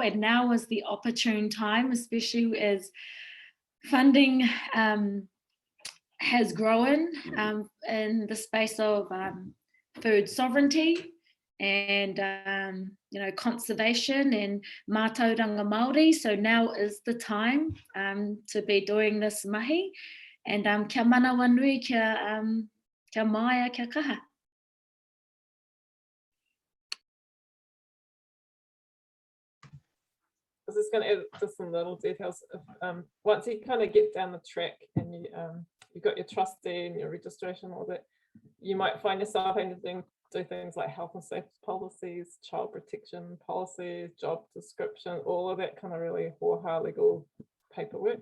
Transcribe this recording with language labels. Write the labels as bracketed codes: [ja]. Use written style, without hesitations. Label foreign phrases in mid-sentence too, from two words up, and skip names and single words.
[en] And now is the opportune time, especially as funding has grown in the space of food sovereignty and conservation and [mi] mātauranga Māori. [en] So now is the time to be doing this mahi, and [mi] kia manawa nui, kia maia, kia kaha. [en] I was just going to add just some little details. Once you kind of get down the track and you've got your trustee and your registration, all that, you might find yourself having to do things like health and safety policies, child protection policies, job description, all of that kind of really hoha legal paperwork.